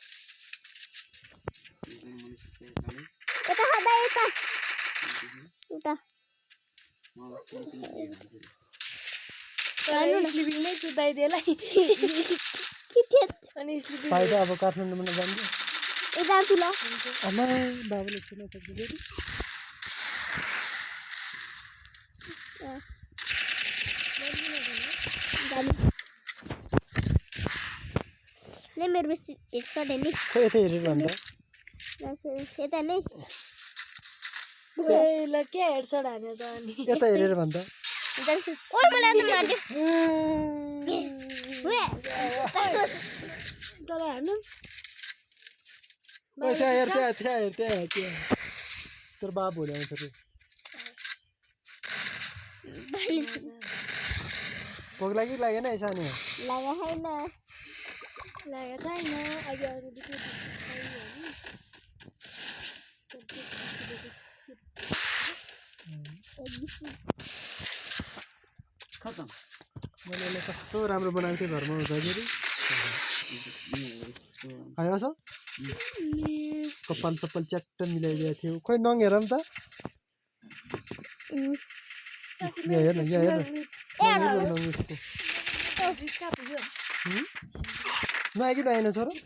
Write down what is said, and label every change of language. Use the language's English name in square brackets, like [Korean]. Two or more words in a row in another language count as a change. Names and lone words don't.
[Nepali] यता खाँदा यता उता स्लिपिङमै सुताइदिएलाई अनि स्लिपिङ फाइदा अब काठमाडौँमा जान्छ ए जान्छु ल आमा बाबुले सुन्न सक्दैन [Hindi] नहीं मेरे में हेडशॉट है नहीं [Nepali] खै यता हेरेर भन्दा यता नहीं ल के हेडशट हाने त अनि यता हेरेर भन्दा ओइ मलाई त मार्यो तर हान्नु ओ त्यहाँ हेर त्यहाँ तोर बाबु भोलि आउँछ रे भोक लागेन है सानो [Hindi] लगा है ना [Nepali] लाग्यो छैन अहिले अरू खतम मैले कस्तो राम्रो बनाएको थिएँ घरमा हुँदाखेरि आयो छ कपाल सपाल च्याट्ट मिलाइदिएको थियो खोइ नङ हेर नि त यहाँ हेर्न नङ यसको नआएकी नआएन छ र